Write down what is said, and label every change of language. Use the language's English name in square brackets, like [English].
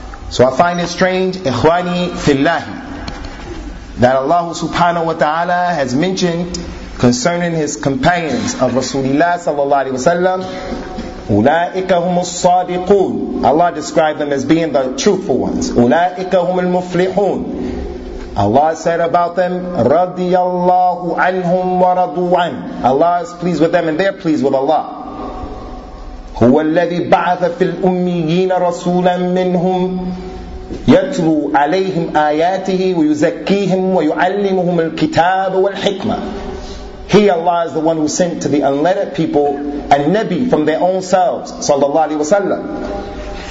[English] So I find it strange, ikhwani fillahi, that Allah subhanahu wa ta'ala has mentioned concerning his companions of Rasulullah sallallahu alayhi wa sallam, [Arabic] أُولَٰئِكَ هُمُ الصَّادِقُونَ. [English] Allah described them as being the truthful ones. [Arabic] أُولَٰئِكَ هُمُ الْمُفْلِحُونَ. [English] Allah said about them, [Arabic] رَضِيَ اللَّهُ عَنْهُمْ وَرَضُوا عَنْهُ. [English] Allah is pleased with them and they are pleased with Allah. [Arabic] هُوَ الَّذِي بَعَثَ فِي الْأُمِّيِّينَ رَسُولًا مِّنْهُمْ يَتْلُوا عَلَيْهِمْ آيَاتِهِ وَيُزَكِّيهِمْ وَيُعَلِّمُهُمُ الْكِتَابَ وَالْحِكْمَةَ. [English] He, Allah, is the one who sent to the unlettered people a Nabi from their own selves, sallallahu alayhi wa sallam.